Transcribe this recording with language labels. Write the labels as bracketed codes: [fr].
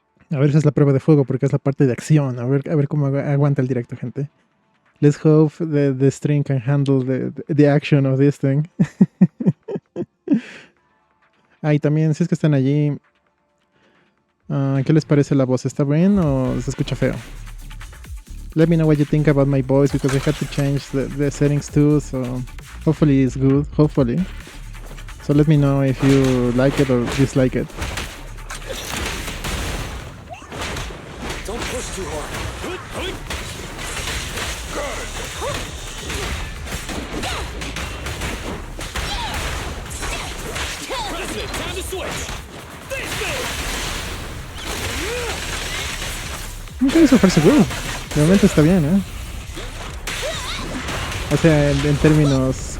[es] A ver, esa es la prueba de fuego porque es la parte de acción. A ver cómo aguanta el directo, gente. [en] Let's hope the string can handle the action of this thing. [es] Y también, si es que están allí, ¿qué les parece la voz? ¿Está bien o se escucha feo? [en] Let me know what you think about my voice because I had to change the settings too, so hopefully it's good, hopefully. So let me know if you like it or dislike it. Don't push too hard. President, time to switch. [es] Ok, eso parece good. De momento está bien, ¿eh? O sea, en términos...